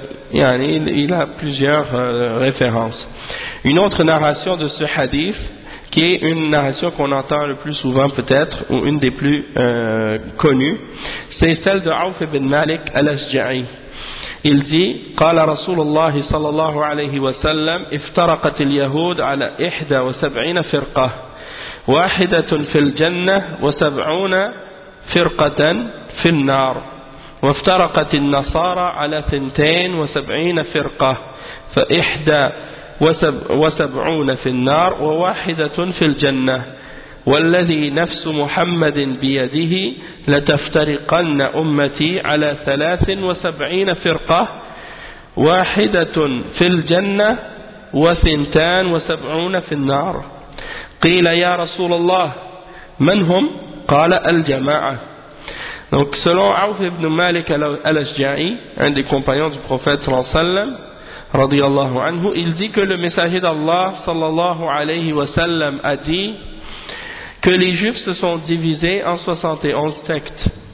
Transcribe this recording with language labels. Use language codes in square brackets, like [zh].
[fr] Il a plusieurs références. Une autre narration de ce hadith, qui est une narration qu'on entend le plus souvent peut-être, ou une des plus connues, c'est celle de Auf ibn Malik al-Ashja'i. Il dit, [ar] « قال رسول الله صلى الله عليه وسلم افترقت اليهود على 71 فرقة واحدة في الجنة وسبعون فرقة في النار وافترقت النصارى على 72 فرقة فإحدى وسبعون في النار وواحدة في الجنة والذي نفس محمد بيده لتفترقن أمتي على 73 فرقة واحدة في الجنة وثنتان وسبعون في النار. قيل يا رسول الله من هم؟ قال الجماعة. [fr] Donc selon Auf ibn Malik al-Ashja'i, un des compagnons du prophète sallallahu alayhi wa sallam, radiyallahu anhu, il dit que le messager d'Allah sallallahu alayhi wa sallam a dit que les juifs se sont divisés en 71 sectes.